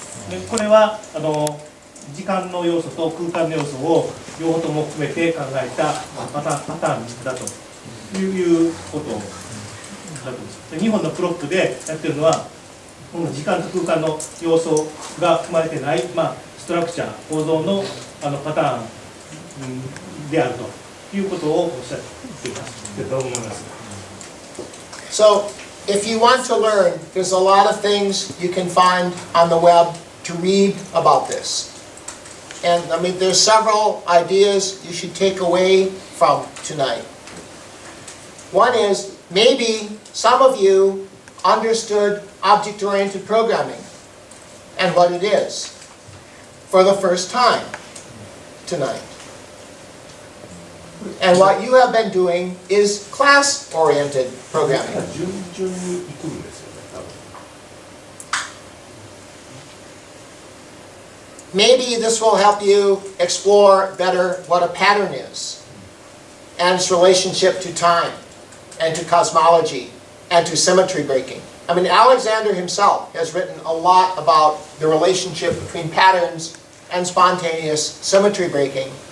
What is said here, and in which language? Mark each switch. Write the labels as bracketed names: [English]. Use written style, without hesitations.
[Japanese] でこれは時間の要素と空間の要素を両方とも含めて考えたパターンだということだと思います。日本のプロップでやってるのはこの時間と空間の要素が含まれてない、ストラクチャー構造のパターンであるということをおっしゃっていますと思います。 [English] So, if you want to learn, there's a lot of things you can find on the web to read about this. And I mean, there's several ideas you should take away from tonight. One is, maybe some of you understood object-oriented programming and what it is for the first time tonight. And what you have been doing is class-oriented programming. [Japanese] 順々に行くんですよね、多分。 [English] Maybe this will help you explore better what a pattern is and its relationship to time and to cosmology and to symmetry breaking. I mean, Alexander himself has written a lot about the relationship between patterns and spontaneous symmetry breaking.